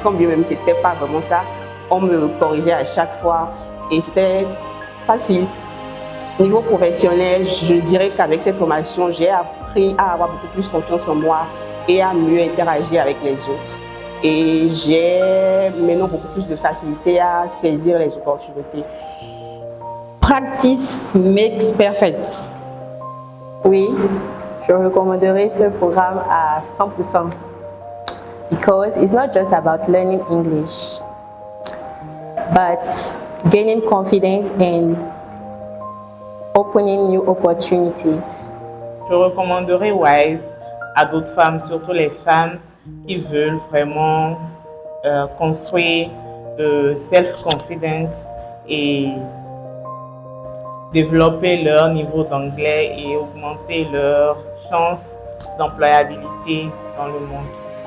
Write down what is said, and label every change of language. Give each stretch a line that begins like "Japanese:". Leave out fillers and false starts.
French: Quand bien même ce n'était pas vraiment ça, on me corrigeait à chaque fois et c'était facile. Niveau professionnel, je dirais qu'avec cette formation, j'ai appris à avoir beaucoup plus confiance en moi et à mieux interagir avec les autres. Et j'ai maintenant beaucoup plus de facilité à saisir les opportunités.
English: Practice makes perfect.
French: Oui, je recommanderais ce programme à 100%
English: because it's not just about learning English, but gaining confidence and opening new opportunities.
French: Je recommanderais WISE à d'autres femmes, surtout les femmes qui veulent vraiment construire self-confidence et développer leur niveau d'anglais et augmenter leurs chances d'employabilité dans le monde.